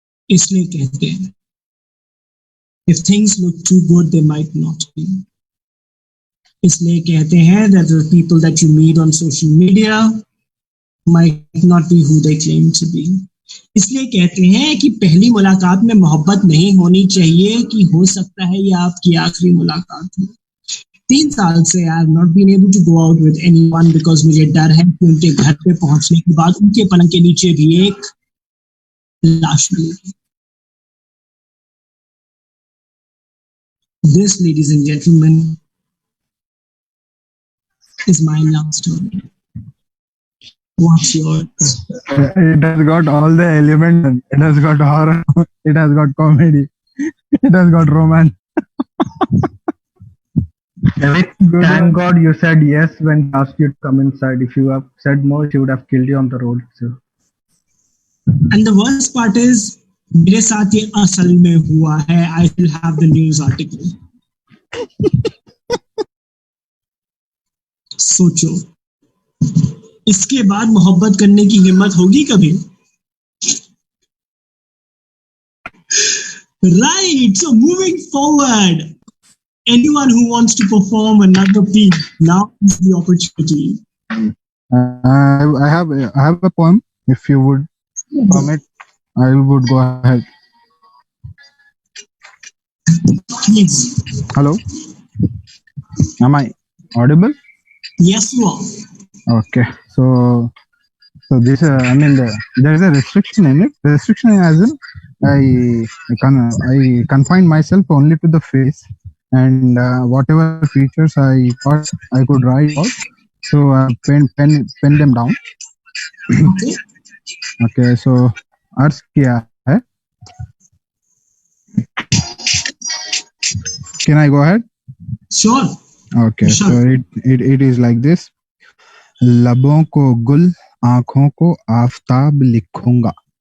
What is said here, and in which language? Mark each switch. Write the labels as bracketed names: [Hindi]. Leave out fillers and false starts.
[English] इसलिए कहते हैं if things look too good they might not be. इसलिए कहते हैं that the people that you meet on social media might not be who they claim to be. [Hindi] इसलिए कहते हैं कि पहली मुलाकात में मोहब्बत नहीं होनी चाहिए कि हो सकता है ये आपकी आखिरी मुलाकात हो. 3 साल से I have not been able to go out with anyone because मुझे डर है कि उनके घर पे पहुंचने के बाद उनके पलंग के नीचे भी एक लाश मिलेगी. [English] This, ladies and gentlemen, is my love story. What's yours? It has got all the elements. It has got horror. It has got comedy. It has got romance. Thank God you said yes when he asked you to come inside. If you have said no, she would have killed you on the road. So. [Hindi] And the worst part is, मेरे साथ ये असल में हुआ है. [English] I still have the news article. [Hindi] सोचो, इसके बाद मोहब्बत करने की हिम्मत होगी कभी? [English] Right. So moving forward, anyone who wants to perform another piece, now is the opportunity. I have a poem. If you would permit, I would go ahead. Please. Hello. Am I audible? Yes, you are. Okay. So So this, I mean, there is a restriction in it. Restriction as in I confine myself only to the face, and whatever features I thought I could write out, so pen them down. Okay. [Hindi] Okay, so अर्ज किया है. [English] Can I go ahead? Sure. Okay, Sure. so it is like this. [Hindi] लबों को गुल, आंखों को आफताब लिखूंगा.